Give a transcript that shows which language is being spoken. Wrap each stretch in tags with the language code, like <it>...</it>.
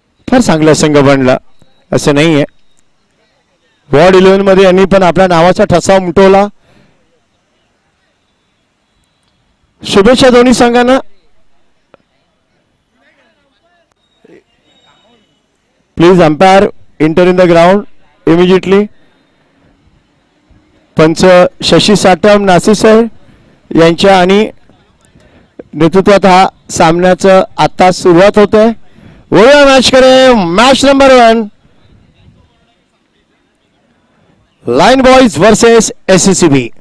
<mr>फार चांगला संघ बनला असं नाहीये। वॉर्ड 11 मध्ये यांनी पण आपल्या नावाचा ठसा उमटवला। शुभेच्छा दोन्ही संघांना।</mr> <en>Please umpire enter in the ground immediately.</en> <mr>पंच शशी साटम, नासिर सर यांच्या आणि नेतृत्वात हा सामन्याचं आता सुरुवात होते। वळूया मॅच कडे। Match number 1, line boys versus SSC B।</mr>